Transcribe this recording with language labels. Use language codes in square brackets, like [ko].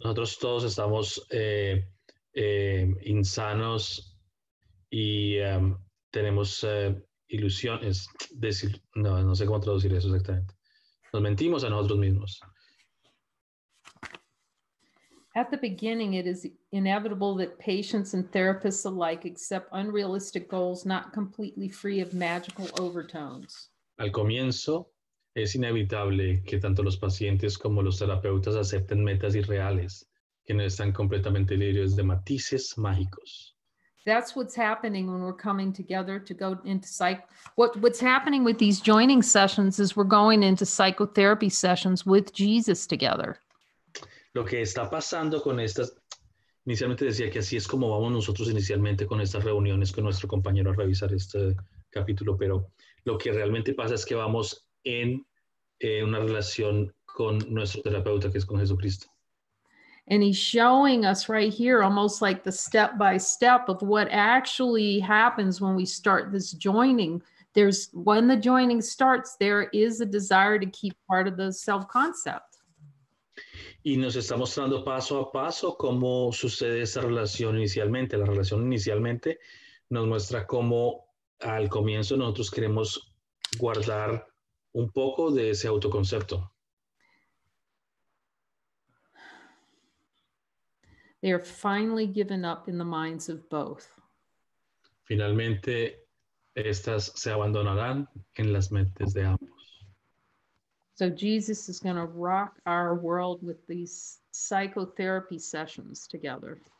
[es] Nosotros todos estamos insanos y tenemos ilusiones, no sé cómo traducir eso exactamente. Nos mentimos a nosotros mismos. [en] At the beginning, it is inevitable that patients and therapists alike accept unrealistic goals not completely free of magical overtones. [es] Al comienzo, es inevitable que tanto los pacientes como los terapeutas acepten metas irreales, que no están completamente libres de matices mágicos. [en] That's what's happening when we're coming together to go into what's happening with these joining sessions is we're going into psychotherapy sessions with Jesus together. [es] Lo que está pasando con estas, inicialmente decía que así es como vamos nosotros inicialmente con estas reuniones con nuestro compañero a revisar este capítulo, pero lo que realmente pasa es que vamos en una relación con nuestro terapeuta, que es con Jesucristo. [en] And he's showing us right here almost like the step by step of what actually happens when we start this joining. When the joining starts, there is a desire to keep part of the self-concept. [es] Y nos está mostrando paso a paso cómo sucede esta relación inicialmente. La relación inicialmente nos muestra cómo al comienzo nosotros queremos guardar un poco de ese autoconcepto. [en] They are finally given up in the minds of both. [es] Finalmente estas se abandonarán en las mentes de ambos. So Jesus is going to rock our world with these psychotherapy sessions together.